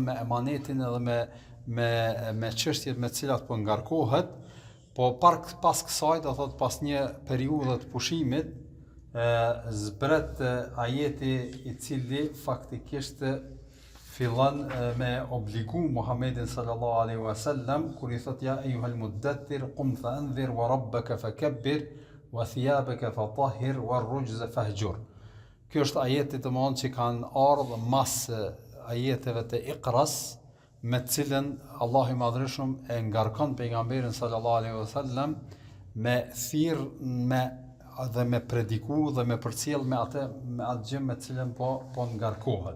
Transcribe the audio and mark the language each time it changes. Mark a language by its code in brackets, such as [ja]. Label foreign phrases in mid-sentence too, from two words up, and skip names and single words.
[sq] me emanetin edhe me çështjet me të cilat po ngarkohet, po pas kësaj, do thot pas një periudhe të pushimit, zbret ajeti i cili faktikisht fillon me obligu Muhammedin [ar] صلى الله عليه وسلم [sq] kur i thot [ar] يا أيها المدثر قم فأنذر وربك فكبر وثيابك فطهر والرجز فاهجر. [sq] Kjo është ajeti të mëdhen që kanë ardhur mas ajeteve të Iqras, me të cilën Allahu i Madhërisht e ngarkon pejgamberin [ar] صلى الله عليه وسلم [sq] me thirr dhe me prediku dhe me përcjell me atë gjë me të cilën po ngarkohet.